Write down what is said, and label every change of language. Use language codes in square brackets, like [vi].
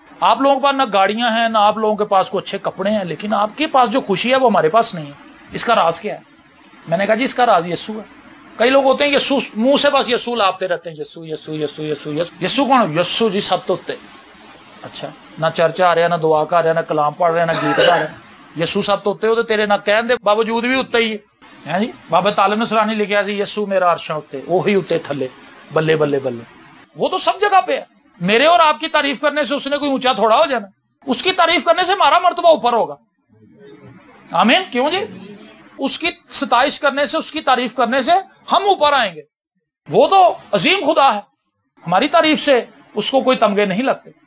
[ur] آپ لوگوں کے پاس نہ گاڑیاں ہیں, نہ آپ لوگوں کے پاس کوئی اچھے کپڑے ہیں, لیکن آپ کے پاس جو خوشی ہے وہ ہمارے پاس نہیں ہے. اس کا راز کیا ہے؟ میں نے کہا جی اس کا راز یسوع ہے. کئی لوگ ہوتے ہیں یسوع, منہ سے بس یسوع لاپتے رہتے ہیں, یسوع یسوع یسوع یسوع یسوع. یسوع کون؟ [pa] یسوع جی سب تو اتے. [ur] اچھا, نہ چرچ آ رہا, نہ دعا کر رہا, نہ کلام پڑھ رہا, نہ گیت گا رہا. [pa] یسوع سب تو اتے ہو, تیرے نہ کہن دے باوجود بھی اتے ہی ہے جی. بابا طالب نصرانی لکھیا سی یسوع میرا عرشاں اتے, وہی اتے تھلے, بلے بلے بلے. [ur] وہ تو سب جگہ پہ ہے. میرے اور آپ کی تعریف کرنے سے اس نے کوئی اونچا تھوڑا ہو جانا, اس کی تعریف کرنے سے ہمارا مرتبہ اوپر ہوگا. آمین. کیوں جی؟ اس کی ستائش کرنے سے, اس کی تعریف کرنے سے ہم اوپر آئیں گے. وہ تو عظیم خدا ہے, ہماری تعریف سے اس کو کوئی تمغے نہیں لگتے.